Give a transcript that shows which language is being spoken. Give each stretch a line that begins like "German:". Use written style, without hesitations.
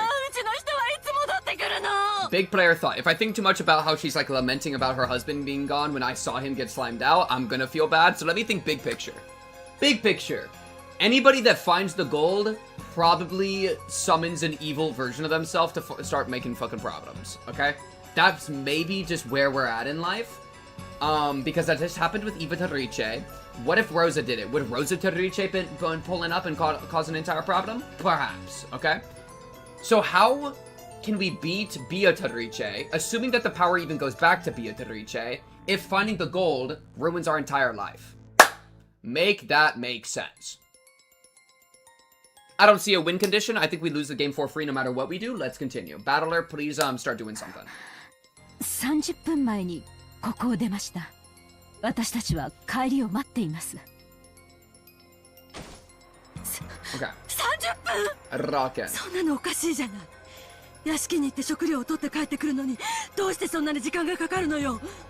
Japanese: ー、うちの人はいつ戻ってくるの。
English: Big player thought. If I think too much about how she's like lamenting about her husband being gone when I saw him get slimed out, I'm gonna feel bad. So let me think big picture. Big picture. Anybody that finds the gold probably summons an evil version of themselves to start making fucking problems. Okay? That's maybe just where we're at in life. Because that just happened with Eva Torice. What if Rosa did it? Would Rosa Torice been pulling up and cause an entire problem? Perhaps. Okay? So how can we beat Beatrice, assuming that the power even goes back to Beatrice, if finding the gold ruins our entire life? Make that make sense. I don't see a win condition. I think we lose the game for free no matter what we do. Let's continue. Battler, please start doing something.
Japanese: 30分前にここを出ました。私たちは帰りを待っています。
English: Okay.
Japanese: 30分？
English: Rockin'.
Japanese: そんなのおかしいじゃない。屋敷に行って食料を取って帰ってくるのにどうしてそんなに時間がかかるのよ。